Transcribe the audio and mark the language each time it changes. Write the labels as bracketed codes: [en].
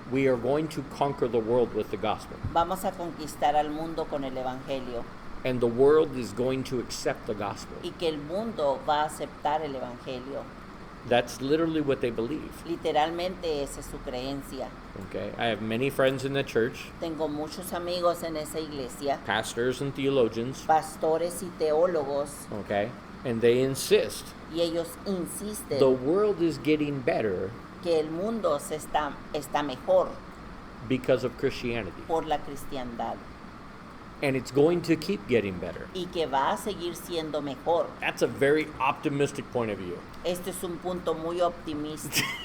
[en] we are going to conquer the world with the gospel. [es] vamos a conquistar al mundo con el Evangelio [en] And the world is going to accept the gospel. [es] y que el mundo va a aceptar el Evangelio. [en] That's literally what they believe. [es] Literalmente esa es su creencia. [en] Okay, I have many friends in the church, [es] Tengo muchos amigos en esa iglesia, [en] pastors and theologians, [es] pastores y teólogos, [en] okay, and they insist [es] y ellos insisten [en] the world is getting better [es] que el mundo está mejor [en] because of Christianity, [es] por la cristiandad [en] and it's going to keep getting better. [es] y que va a seguir siendo mejor. [en] That's a very optimistic point of view. [es] Este es un punto muy optimista,